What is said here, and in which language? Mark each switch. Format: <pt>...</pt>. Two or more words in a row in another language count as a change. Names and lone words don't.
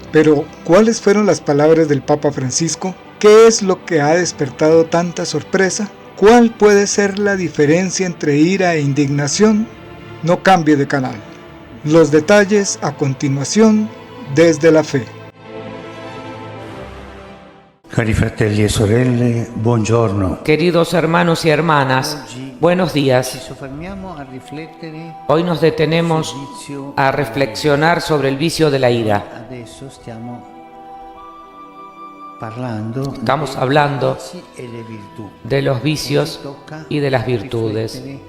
<es>Pero, ¿cuáles fueron las palabras del Papa Francisco? ¿Qué es lo que ha despertado tanta sorpresa? ¿Cuál puede ser la diferencia entre ira e indignación? No cambie de canal. Los detalles a continuación desde la fe.</es> <it>Cari fratelli e sorelle, buongiorno.</it> <es>Queridos hermanos y hermanas, buenos días. Hoy nos detenemos a reflexionar sobre el vicio de la ira. Estamos hablando de los vicios y de las virtudes.</es>